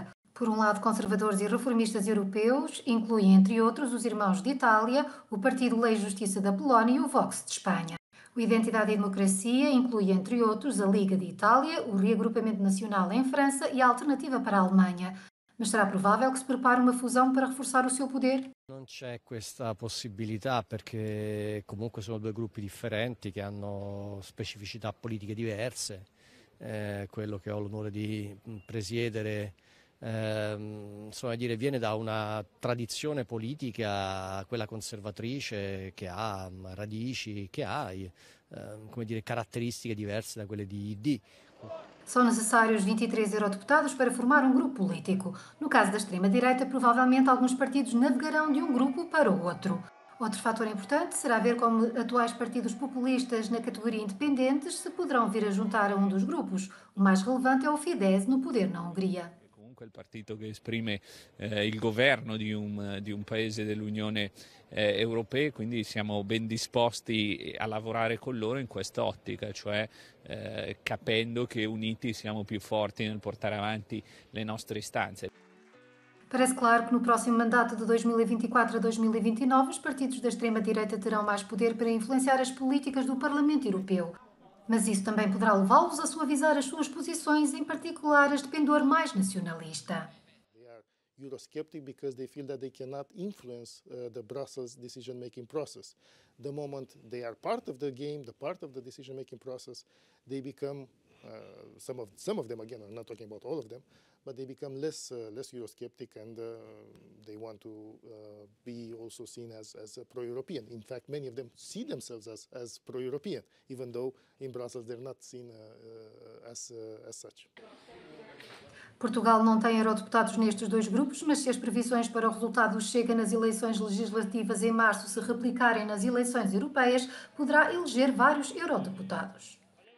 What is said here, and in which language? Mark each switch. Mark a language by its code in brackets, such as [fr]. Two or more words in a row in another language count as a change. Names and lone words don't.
[pt] Por um lado, conservadores e reformistas europeus, incluem, entre outros, os Irmãos de Itália, o Partido Lei e Justiça da Polónia e o Vox de Espanha. O Identidade e Democracia inclui, entre outros, a Liga de Itália, o Reagrupamento Nacional em França e a Alternativa para a Alemanha. Mas será provável que se prepare uma fusão para reforçar o seu poder? [it] Non c'è questa possibilità perché comunque sono 2 gruppi differenti che hanno specificità politiche diverse. Quello che ho l'onore di presiedere insomma, viene da una tradizione politica, quella conservatrice, che ha radici, che ha come dire, caratteristiche diverse da quelle di ID. [pt] São necessários 23 eurodeputados para formar um grupo político. No caso da extrema-direita, provavelmente alguns partidos navegarão de um grupo para o outro. Outro fator importante será ver como atuais partidos populistas na categoria independentes se poderão vir a juntar a um dos grupos. O mais relevante é o Fidesz no poder na Hungria. [it] Il partito che esprime il governo di un paese dell'Unione Europea, quindi siamo ben disposti a lavorare con loro in quest'ottica, cioè capendo che uniti siamo più forti nel portare avanti le nostre istanze. [pt] Parece claro que no próximo mandato de 2024 a 2029 os partidos da extrema-direita terão mais poder para influenciar as políticas do Parlamento Europeu. Mas isso também poderá levá-los a suavizar as suas posições, em particular as de pendor mais nacionalista. [en] Eurosceptic because they feel that they cannot influence the Brussels decision-making process. The moment they are part of the game, the part of the decision-making process, they become some of them, again, I'm not talking about all of them, but they become less Eurosceptic, and they want to be also seen as pro-European. In fact, many of them see themselves as pro-European, even though in Brussels they're not seen as such. [pt] Portugal não tem eurodeputados nestes dois grupos, mas se as previsões para o resultado do Chega nas eleições legislativas em março se replicarem nas eleições europeias, poderá eleger vários eurodeputados.